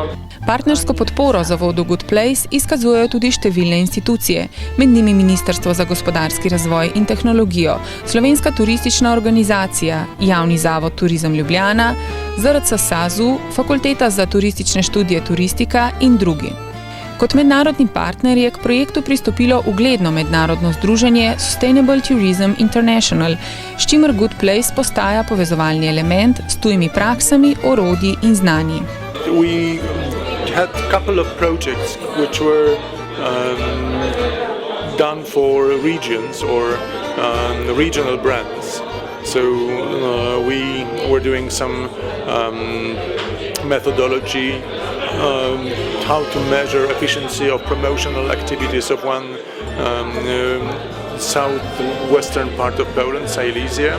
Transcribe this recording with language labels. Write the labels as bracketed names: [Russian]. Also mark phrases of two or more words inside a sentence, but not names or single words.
[Slovenian] Partnersko podporo zavodu Good Place izkazujejo tudi številne institucije, med njimi Ministrstvo za gospodarski razvoj in tehnologijo, Slovenska turistična organizacija, Javni zavod Turizem Ljubljana, ZRC SAZU, Fakulteta za turistične študije Turistika in drugi. Kot mednarodni partner je k projektu pristopilo ugledno mednarodno združenje Sustainable Tourism International, s čimer Good Place postaja povezovalni element s tujimi praksami, orodji in znanji. [English] We had a couple of projects which were done for regions or regional brands. So we were doing some methodology, how to measure efficiency of promotional activities of one southwestern part of Poland, Silesia.